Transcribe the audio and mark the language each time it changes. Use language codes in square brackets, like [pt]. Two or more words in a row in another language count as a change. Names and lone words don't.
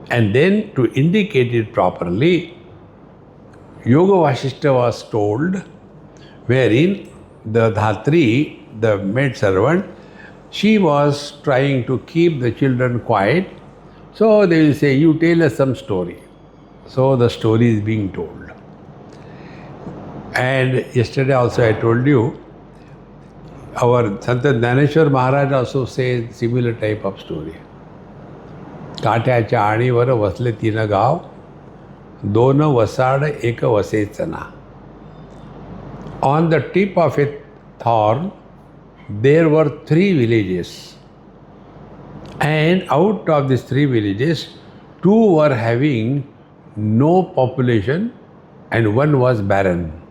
[en] And then to indicate it properly, Yoga Vasishta was told, wherein the Dhatri, the maid servant, she was trying to keep the children quiet. So they will say, you tell us some story. So the story is being told. And yesterday also I told you, our Sant Dhaneshwar Maharaj also says similar type of story. [mr] काट्याच्या आणीवर वसले 3 गाव, 2 वसाड 1 वसेचना. [en] On the tip of a thorn, there were 3 villages. And out of these 3 villages, 2 were having no population and 1 was barren.